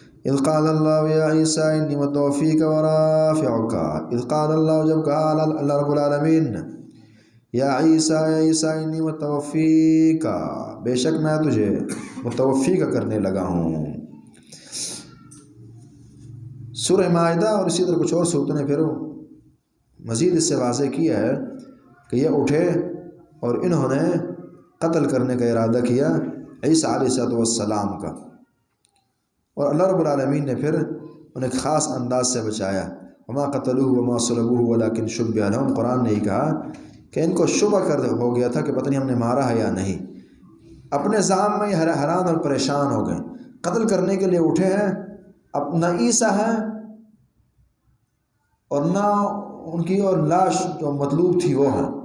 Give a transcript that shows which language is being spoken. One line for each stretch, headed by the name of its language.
Arabic: اذ قال اللہ یا عیسیٰ انی متوفیک ورافعک،
Urdu: اذ قال اللہ، جب کہا اللہ رب العالمین یا عیسیٰ،
Arabic: یا عیسیٰ انی متوفیک،
Urdu: بے شک میں تجھے متوفی کا کرنے لگا ہوں۔ سورہ مائدہ اور اسی طرح کچھ اور صورتوں نے پھر مزید اس سے واضح کیا ہے کہ یہ اٹھے اور انہوں نے قتل کرنے کا ارادہ کیا عیسیٰ علیہ السلام کا۔ اور اللہ رب العالمین نے پھر انہیں ایک خاص انداز سے بچایا.
Arabic: وما قتلوه وما صلبوه ولكن شبه لهم.
Urdu: قرآن نے کہا کہ ان کو شبہ ہو گیا تھا کہ پتہ نہیں ہم نے مارا ہے یا نہیں. اپنے زعم میں حیران اور پریشان ہو گئے. قتل کرنے کے لیے اٹھے ہیں، اب نہ عیسیٰ ہے اور نہ ان کی اور لاش جو مطلوب تھی وہ ہے.